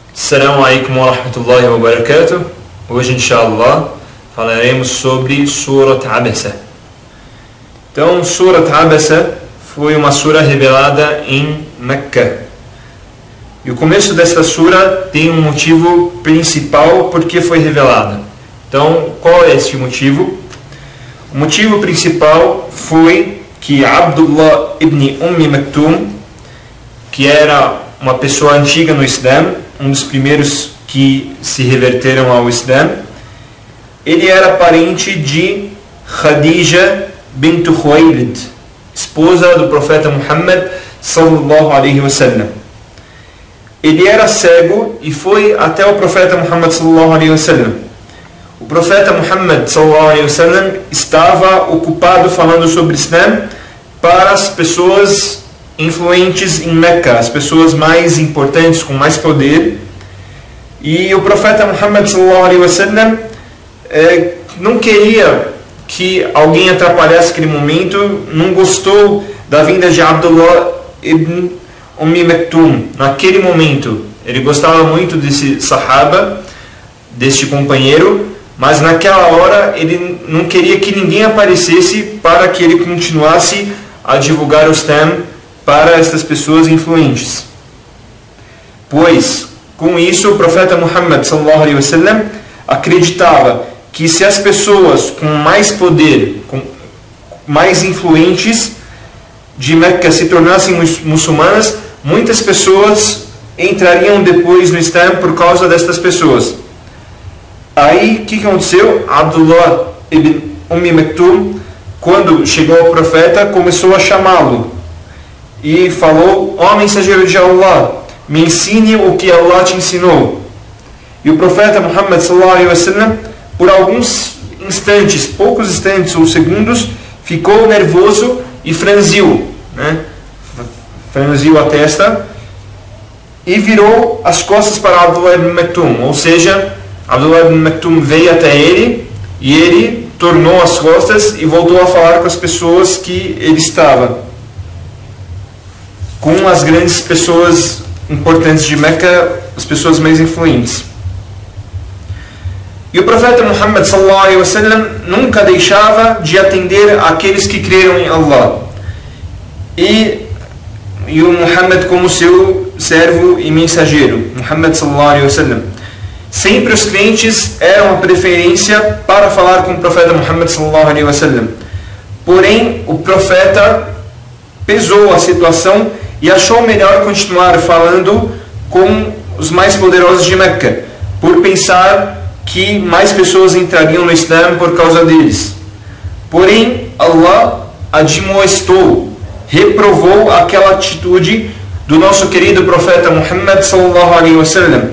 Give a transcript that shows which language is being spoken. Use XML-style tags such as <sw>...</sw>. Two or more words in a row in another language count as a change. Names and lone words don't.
<ar>السلام عليكم ورحمة الله وبركاته.</ar> <pt>Hoje, inshallah, falaremos sobre Surat Abasa. Então, Surat Abasa foi uma sura revelada em Mecca. E o começo desta sura tem um motivo principal porque foi revelada. Então, qual é este motivo? O motivo principal foi que Abdullah ibn Maktum, que era uma pessoa antiga no Islã, um dos primeiros que se reverteram ao Islã, ele era parente de Khadija bint Khuwaylid, esposa do profeta Muhammad</pt> <ar>صلى الله عليه وسلم.</ar> <pt>Ele era cego e foi até o profeta Muhammad</pt> <ar>صلى الله عليه وسلم.</ar> <pt>O profeta Muhammad</pt> <ar>صلى الله عليه وسلم</ar> <pt>estava ocupado falando sobre Islã para as pessoas influentes em Meca, as pessoas mais importantes, com mais poder. E o profeta Muhammad</pt> <ar>صلى الله عليه وسلم</ar> <pt>não queria que alguém atrapalhasse aquele momento, não gostou da vinda de Abdullah ibn Maktum naquele momento. Ele gostava muito desse sahaba, deste companheiro, mas naquela hora ele não queria que ninguém aparecesse para que ele continuasse a divulgar o Islã para essas pessoas influentes. Pois, com isso, o profeta Muhammad</pt> <ar>صلى الله عليه وسلم</ar> <pt>acreditava que se as pessoas com mais poder, com mais influentes de Meca se tornassem muçulmanas, muitas pessoas entrariam depois no Islã por causa destas pessoas. Aí, o que aconteceu? Abdullah ibn Maktum, quando chegou ao profeta, começou a chamá-lo e falou: ó mensageiro de Allah, me ensine o que Allah te ensinou. E o profeta Muhammad</pt> <ar>صلى الله عليه وسلم,</ar> <pt>por alguns instantes, poucos instantes ou segundos, ficou nervoso e franziu a testa e virou as costas para Abdullah ibn Maktum. Ou seja, Abdullah ibn Maktum veio até ele e ele tornou as costas e voltou a falar com as pessoas que ele estava, com as grandes pessoas importantes de Meca, as pessoas mais influentes. E o profeta Muhammad</pt> <ar>صلى الله عليه وسلم</ar> <pt>nunca deixava de atender aqueles que creram em Allah. E o Muhammad como seu servo e mensageiro, Muhammad</pt> <ar>صلى الله عليه وسلم.</ar> <pt>Sempre os crentes eram a preferência para falar com o profeta Muhammad</pt> <ar>صلى الله عليه وسلم.</ar> <pt>Porém, o profeta pesou a situação e achou melhor continuar falando com os mais poderosos de Meca, por pensar que mais pessoas entrariam no Islã por causa deles. Porém, Allah admoestou, reprovou aquela atitude do nosso querido profeta Muhammad</pt> <ar>صلى الله عليه وسلم.</ar>